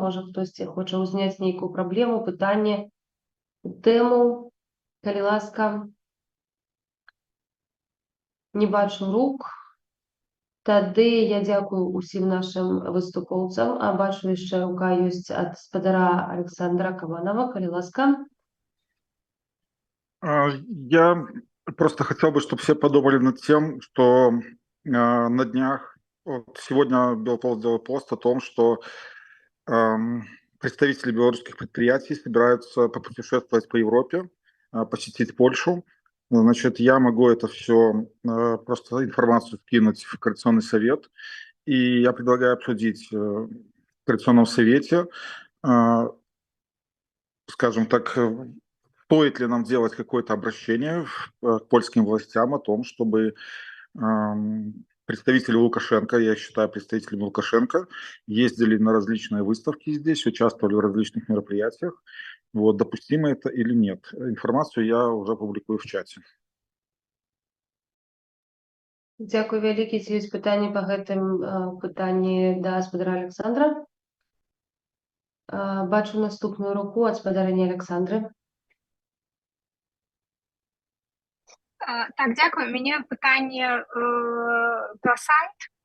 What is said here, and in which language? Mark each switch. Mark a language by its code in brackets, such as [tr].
[be] Можа, хтосьці хоча ўзняць нейкую праблему, пытанне, тэму, калі ласка. Не бачу рук. Тады я дзякую усім нашим выступоўцам. А бачу, яшчэ рука ёсць ад спадара Александра Кабанова. Калі ласка. [ru] Я просто хотел бы, чтобы все подумали над тем, что на днях, вот сегодня Белполз сделал пост о том, что представители белорусских предприятий собираются попутешествовать по Европе, посетить Польшу. Значит, я могу это все, просто информацию скинуть в Координационный совет, и я предлагаю обсудить в Координационном совете, скажем так, стоит ли нам делать какое-то обращение к польским властям о том, чтобы представители Лукашенко, я считаю представителями Лукашенко, ездили на различные выставки здесь, участвовали в различных мероприятиях. Вот, допустимо это или нет. Информацию я уже публикую в чате. [be] Дзякуй вялікі. Ці ёсць пытанні па гэтым пытанні да спадара Александра? Бачу наступную руку ад спадарыні Александры. Так, дзякую. У мяне пытанне пра сайт.